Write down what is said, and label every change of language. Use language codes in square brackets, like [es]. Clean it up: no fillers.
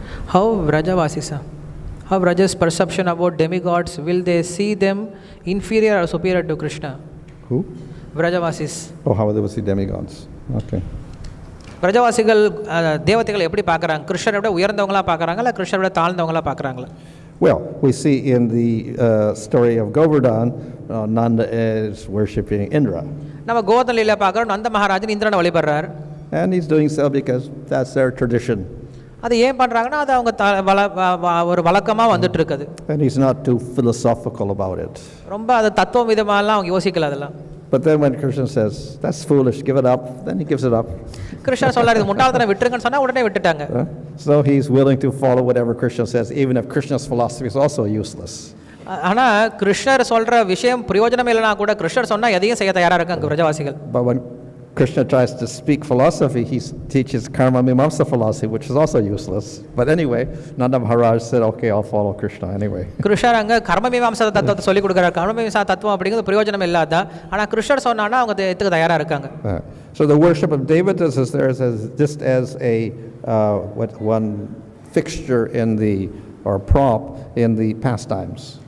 [en] How Vraja's perception about demigods, will they see them inferior or superior to Krishna? Who? Vrajavasis. Oh, how they will see demigods. Okay. [ta] Vrajavasigal தேவதைகளை எப்படி பார்க்கறாங்க? கிருஷ்ணரை விட உயர்ந்தவங்களா பார்க்கறாங்களா இல்ல கிருஷ்ணரை விட தாழ்ந்தவங்களா பார்க்கறாங்களா? [en] Well, we see in the story of Govardhan, Nanda is worshipping Indra. [ta] நம்ம கோவர்தன லீலா பார்க்கறோம், நந்த மகாராஜன் இந்திரனை வழிபடுறார். [en] And he's doing so because that's their tradition. [ta] அது ஏன் பண்றாங்கன்னா அது அவங்க ஒரு வழக்கமா வந்துட்டு இருக்குது. [en] And he's not too philosophical about it. [ta] ரொம்ப அது தத்துவ விதமாலாம் அவங்க யோசிக்கல அதெல்லாம். [en] But then when Krishna says that's foolish, give it up, then he gives it up. [ta] Krishna சொல்றாரு இது முட்டாள்தனம் விட்டுருங்கன்னு சொன்னா உடனே விட்டுட்டாங்க. [en] So he's willing to follow whatever Krishna says, even if Krishna's philosophy is also useless. [ta] ஆனா கிருஷ்ணர் சொல்ற விஷயம் பிரயோஜனம் இல்லைனா கூட கிருஷ்ணர் சொன்னா எதையும் செய்ய தயாரா இருக்காங்க பிரஜவாசிகள். [en] But when Krishna tries to speak philosophy, he teaches karma mimamsa philosophy, which is also useless. But anyway, Nanda Maharaj said, okay, I'll follow Krishna anyway. [ta] கிருஷ்ணர் அங்கே கர்ம மீமாம்சா தத்துவத்தை சொல்லிக் கொடுக்குறாரு. கர்ம மீமாம்சா தத்துவம் அப்படிங்கிறது பிரயோஜனம் இல்லாத, ஆனால் கிருஷ்ணர் சொன்னான்னா அவங்க எத்துக்கு தயாராக இருக்காங்க. [en] So the worship of devatas is there just as a one fixture in the, or prop in the pastimes.